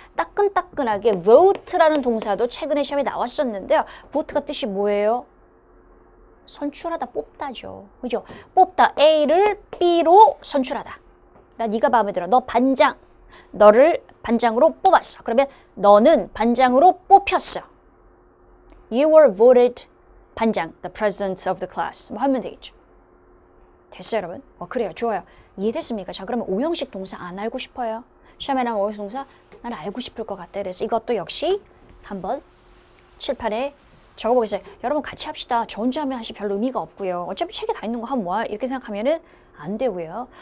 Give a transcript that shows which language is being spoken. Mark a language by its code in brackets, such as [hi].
[ko] 따끈따끈하게 vote라는 동사도 최근에 시험에 나왔었는데요. vote가 뜻이 뭐예요? 선출하다, 뽑다죠. 그죠? 뽑다. A를 B로 선출하다. 나 네가 마음에 들어. 너 반장. 너를 반장으로 뽑았어. 그러면 너는 반장으로 뽑혔어. [en] You were voted [ko] 반장, [en] the president of the class. [ko] 뭐 하면 되겠죠. 됐어요, 여러분? 그래요. 좋아요. 이해됐습니까? 자, 그러면 오형식 동사 안 알고 싶어요? 시험에 나온 오형식 동사 난 알고 싶을 것 같아. 그래서 이것도 역시 한번 칠판에 적어보겠어요. 여러분 같이 합시다. 저 혼자 하면 사실 별로 의미가 없고요. 어차피 책에 다 있는 거 하면 뭐야? 이렇게 생각하면은 안 되고요.